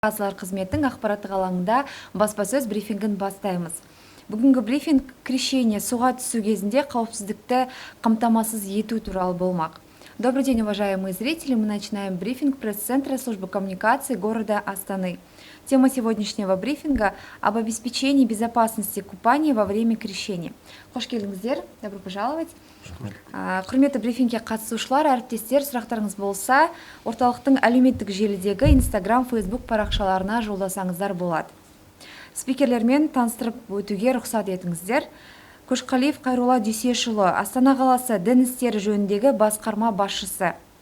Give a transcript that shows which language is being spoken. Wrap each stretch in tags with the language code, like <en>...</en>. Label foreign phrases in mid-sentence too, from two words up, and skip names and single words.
<kk>Қазылар қызметтің ақпараттық алаңында баспасөз брифингін бастаймыз. Бүгінгі брифинг крещение суға түсу кезінде қауіпсіздікті қамтамасыз ету туралы болмақ.</kk> <ru>Добрый день, уважаемые зрители! Мы начинаем брифинг пресс-центра службы коммуникации города Астаны. Тема сегодняшнего брифинга об обеспечении безопасности купания во время крещения.</ru> <kk>Хош келдіңіздер,</kk> <ru>добро пожаловать.</ru> <kk>Құрметті брифингке қатысушылар, әріптестер, сұрақтарыңыз болса, орталықтың әлеуметтік желідегі Instagram, Facebook парақшаларына жолдасаңыздар болады. Спикерлермен таныстырып өтуге рұқсат етіңіздер. Көшқалиев Қайролла Дүйсешұлы, Астана қаласы дін істері жөніндегі басқарма басшысы.</kk>